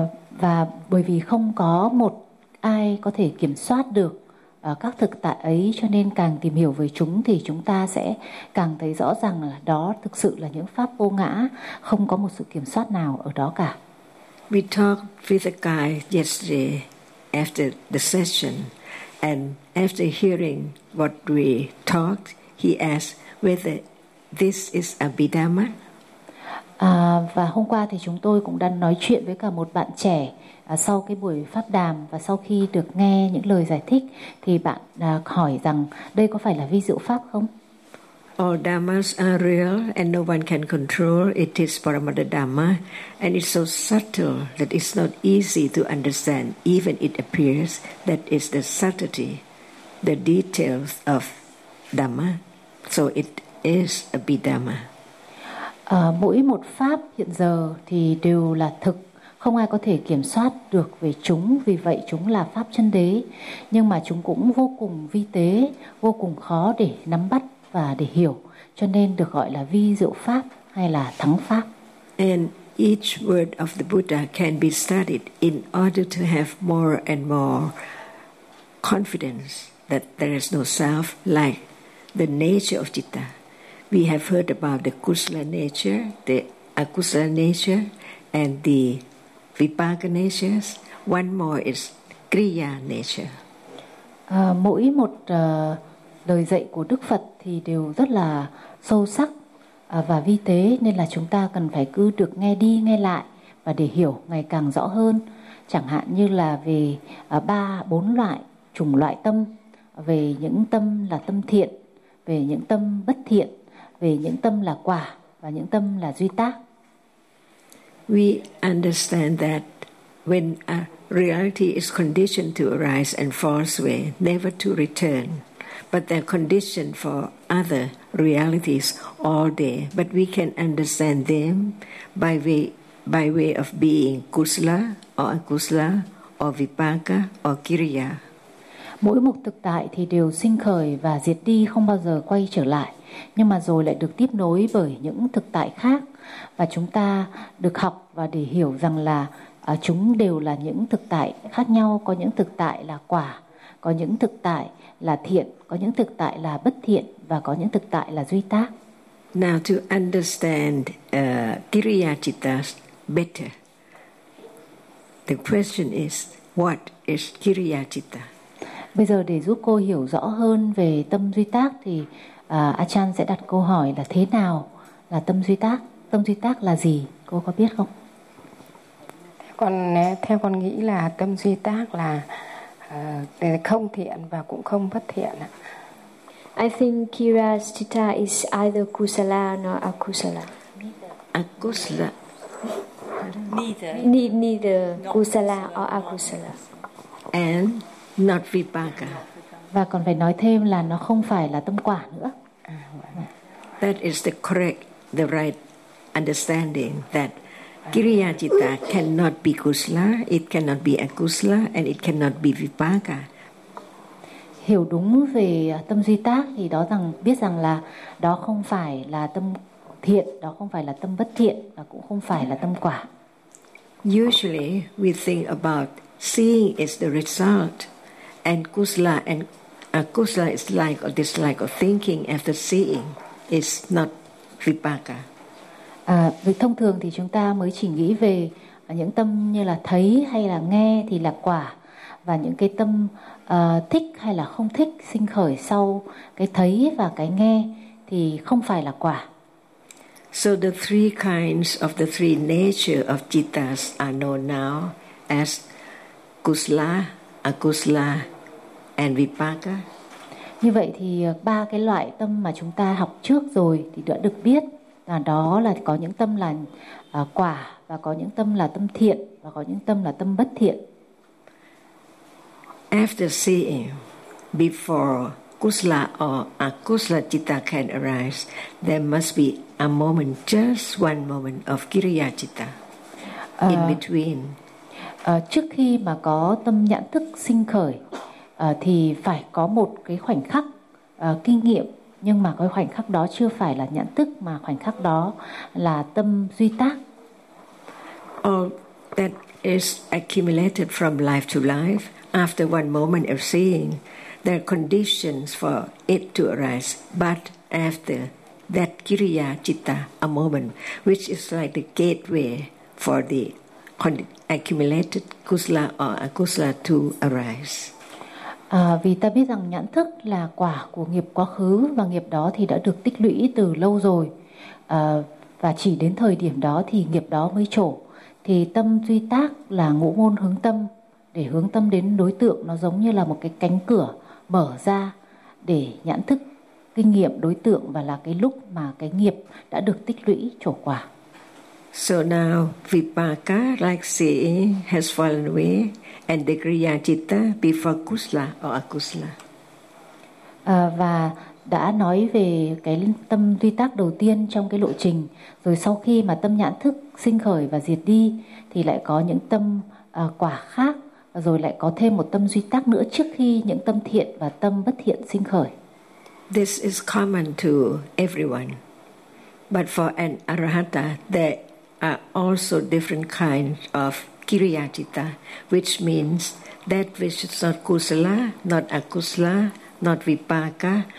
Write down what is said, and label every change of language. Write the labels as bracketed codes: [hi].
[vi] Và bởi vì không có một ai có thể kiểm soát được các thực tại ấy, cho nên càng tìm hiểu về chúng thì chúng ta sẽ càng thấy rõ rằng là đó thực sự là những pháp vô ngã, không có một sự kiểm soát nào ở đó cả. [en] We talked with a guy yesterday after the session, and after hearing what we talked, he asked, whether this is Abhidhamma. [vi] Và hôm qua thì chúng tôi cũng đã nói chuyện với cả một bạn trẻ sau cái buổi pháp đàm, và sau khi được nghe những lời giải thích thì bạn hỏi rằng đây có phải là vi diệu pháp không? [en] All dhammas are real and no one can control. It is Paramada Dhamma and it's so subtle that it's not easy to understand. Even it appears that is the subtlety, the details of Dhamma. So it is Abhidhamma. [vi] Mỗi một pháp hiện giờ thì đều là thực, không ai có thể kiểm soát được về chúng, vì vậy chúng là pháp chân đế. Nhưng mà chúng cũng vô cùng vi tế, vô cùng khó để nắm bắt và để hiểu, cho nên được gọi là vi diệu pháp hay là thắng pháp. [en] And each word of the Buddha can be studied in order to have more and more confidence that there is no self, like the nature of citta. We have heard about the kusala nature, the akusala nature, and the vipaka natures. One more is kriya nature. [vi] Mỗi một lời dạy của Đức Phật thì đều rất là sâu sắc và vi tế, nên là chúng ta cần phải cứ được nghe đi nghe lại và để hiểu ngày càng rõ hơn. Chẳng hạn như là về ba bốn loại chủng loại tâm, về những tâm là tâm thiện, về những tâm bất thiện, về những tâm là quả và những tâm là duy tác. [en] We understand that when a reality is conditioned to arise and falls away, never to return, but they're conditioned for other realities all day. But we can understand them by way of being kusala or akusala or vipaka or kriya. [vi] Mỗi một thực tại thì đều sinh khởi và diệt đi, không bao giờ quay trở lại, nhưng mà rồi lại được tiếp nối bởi những thực tại khác. Và chúng ta được học và để hiểu rằng là chúng đều là những thực tại khác nhau. Có những thực tại là quả, có những thực tại là thiện, có những thực tại là bất thiện, và có những thực tại là duy tác. [en] Now to understand kriya cittas better, the question is, what is kriya citta? [vi] Bây giờ để giúp cô hiểu rõ hơn về tâm duy tác thì Achan sẽ đặt câu hỏi là thế nào là tâm duy tác? Tâm duy tác là gì? Cô có biết không? Theo con nghĩ là tâm duy tác là không thiện và cũng không bất thiện. [en] I think kriya citta is either kusala nor akusala. Akusala. Neither kusala or akusala. And not vipaka. [vi] Và còn phải nói thêm là nó không phải là tâm quả nữa. [en] That is the correct, the right understanding, that kriya citta cannot be kusala, it cannot be akusala, and it cannot be vipaka. [vi] Hiểu đúng về tâm duy tác thì đó rằng biết rằng là đó không phải là tâm thiện, đó không phải là tâm bất thiện, và cũng không phải là tâm quả. [en] Usually we think about seeing is the result, and kusala and akusala is like or dislike of thinking after seeing. It's not vipaka. [vi] Thông thường thì chúng ta mới chỉ nghĩ về những tâm như là thấy hay là nghe thì là quả, và những cái tâm thích hay là không thích sinh khởi sau cái thấy và cái nghe thì không phải là quả. [en] So the three kinds of the three nature of cittas are known now as kusala, akusala, and vipaka. [vi] Như vậy thì ba cái loại tâm mà chúng ta học trước rồi thì đã được biết là đó là có những tâm là quả, và có những tâm là tâm thiện, và có những tâm là tâm bất thiện. [en] After seeing, before kusala or akusala citta can arise, there must be a moment, just one moment of kriya citta in between. [vi] Trước khi mà có tâm nhãn thức sinh khởi thì phải có một cái khoảnh khắc kinh nghiệm, nhưng mà cái khoảnh khắc đó chưa phải là nhãn thức, mà khoảnh khắc đó là tâm duy tác. [en] All that is accumulated from life to life, after one moment of seeing, there are conditions for it to arise. But after that kriya citta, a moment, which is like the gateway for the accumulated kusala or akusala to arise. [vi] À, vì ta biết rằng nhãn thức là quả của nghiệp quá khứ và nghiệp đó thì đã được tích lũy từ lâu rồi. À, và chỉ đến thời điểm đó thì nghiệp đó mới trổ. Thì tâm duy tác là ngũ môn hướng tâm. Để hướng tâm đến đối tượng nó giống như là một cái cánh cửa mở ra để nhãn thức kinh nghiệm đối tượng và là cái lúc mà cái nghiệp đã được tích lũy trổ quả. [en] So now vipaka like see has fallen away and the kriya citta before kusla or akusla. [vi] Và đã nói về cái tâm duy tác đầu tiên trong cái lộ trình, rồi sau khi mà tâm nhãn thức sinh khởi và diệt đi thì lại có những tâm quả khác, rồi lại có thêm một tâm duy tác nữa trước khi những tâm thiện và tâm bất thiện sinh khởi. [en] This is common to everyone. But for an arahata, there are also different kinds of kriya citta, which means that which is not kusala, not akusala, not vipaka.